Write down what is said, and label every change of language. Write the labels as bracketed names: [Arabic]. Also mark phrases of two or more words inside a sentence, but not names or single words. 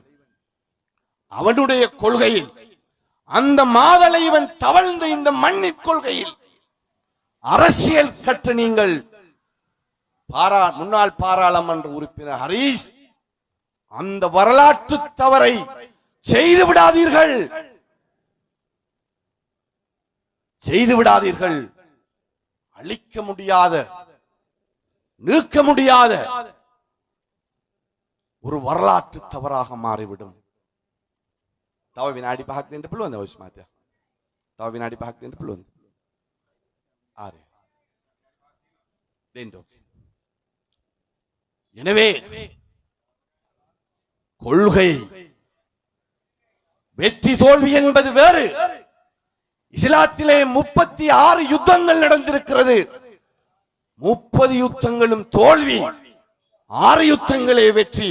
[Tamil] அவனுடைய கொள்கையில், அந்த மாதலைவன் தவழ்ந்த இந்த மண்ணின் கொள்கையில் அரசியல் கற்று நீங்கள் முன்னாள் பாராளுமன்ற உறுப்பினர் ஹரீஸ் அந்த வரலாற்று தவறை செய்து விடாதீர்கள். செய்து விடாதீர்கள். அழிக்க முடியாத, நீக்க முடியாத ஒரு வரலாற்று தவறாக மாறிவிடும். [Sinhala] තව විනාඩි 5ක් දෙන්න පුළුවන්ද ඔය ස්මාතයා? තව විනාඩි 5ක් දෙන්න පුළුවන්ද? ආරේ. දෙන්න ඕකේ. [Tamil] எனவே கொள்கை வெற்றி தோல்வி என்பது வேறு. இஸ்லாத்திலே 36 யுத்தங்கள் நடந்திருக்கிறது. 30 யுத்தங்களும் தோல்வி, 6 யுத்தங்களே வெற்றி.